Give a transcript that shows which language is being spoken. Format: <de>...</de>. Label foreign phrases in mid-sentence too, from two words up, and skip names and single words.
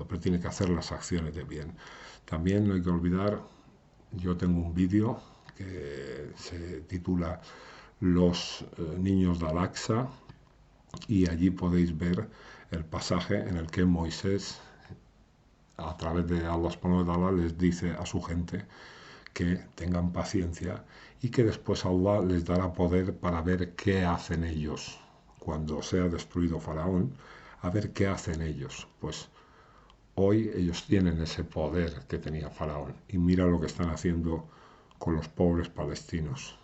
<es>Pero tiene que hacer las acciones de bien. También no hay que olvidar, yo tengo un vídeo que se titula Los niños de Al-Aqsa, y allí podéis ver el pasaje en el que Moisés, a través de</es> <ar>الله سبحانه وتعالى,</ar> <es>les dice a su gente que tengan paciencia y que después Allah les dará poder para ver qué hacen ellos cuando sea destruido Faraón, a ver qué hacen ellos. Pues hoy ellos tienen ese poder que tenía Faraón y mira lo que están haciendo con los pobres palestinos.</es>